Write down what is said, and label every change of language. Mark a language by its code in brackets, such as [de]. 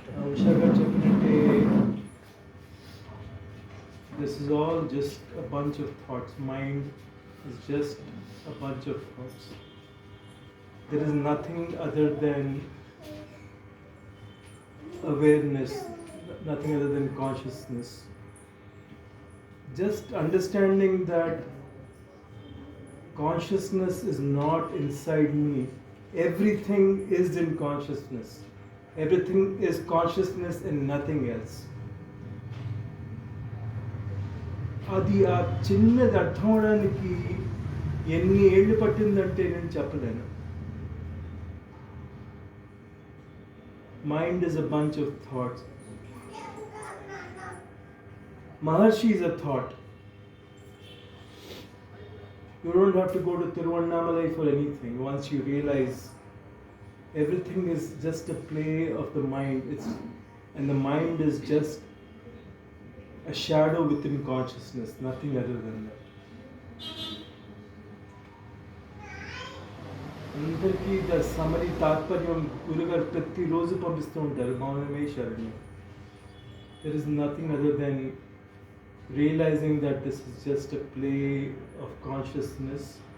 [te] ఉషా గారు చెప్పినట్టే [en] This is all just a bunch of thoughts. Mind is just a bunch of thoughts. There is nothing other than awareness, nothing other than consciousness. Just understanding that consciousness is not inside me. Everything is in consciousness. Everything is consciousness and nothing else. [te] అది ఆ చిన్నది అర్థం అవడానికి ఎన్ని ఏళ్ళు పట్టిందంటే నేను చెప్పలేను. [en] Mind is a bunch of thoughts. Maharshi is a thought. You don't have to go to Tiruvannamalai for anything. Once you realize everything is just a play of the mind, and the mind is just a shadow within consciousness, nothing other than that. [te] అందరికీ the సమరి తాత్పర్యం గురుగారు ప్రతిరోజు పంపిస్తూ ఉంటారు, మౌనమే శరణ్యం. [en] There is nothing other than realising that this is just a play of consciousness.